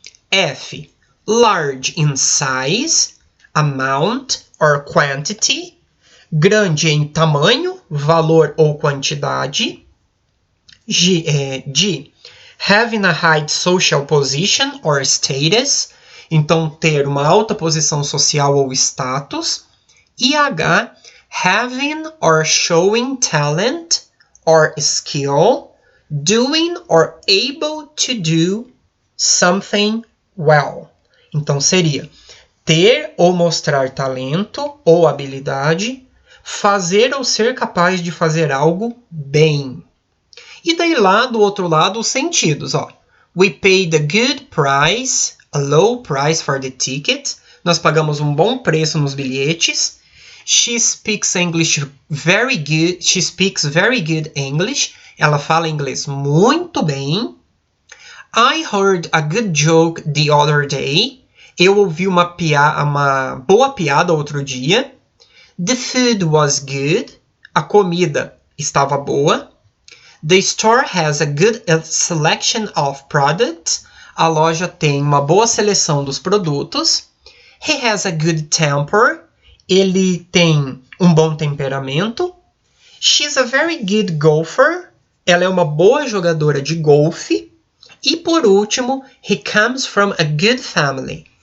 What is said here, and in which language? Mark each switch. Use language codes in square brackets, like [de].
[en] F, large in size, amount or quantity, [pt] grande em tamanho, valor ou quantidade. G, [en] having a high social position or status, [pt] então ter uma alta posição social ou status. [en] E H, having or showing talent or skill, doing or able to do something well. [pt] Então seria ter ou mostrar talento ou habilidade, fazer ou ser capaz de fazer algo bem. E daí lá do outro lado os sentidos, ó. [en] We paid a good price, a low price for the ticket. [pt] Nós pagamos um bom preço nos bilhetes. [en] She speaks English very good. She speaks very good English. [pt] Ela fala inglês muito bem. [en] I heard a good joke the other day. [pt] Eu ouvi uma boa piada outro dia. [en] The food was good. [pt] A comida estava boa. [en] The store has a good selection of products. [pt] A loja tem uma boa seleção dos produtos. [en] He has a good temper. [pt] Ele tem um bom temperamento. [en] She's a very good golfer. [pt] Ela é uma boa jogadora de golfe. E por último, [en] he comes from a good family.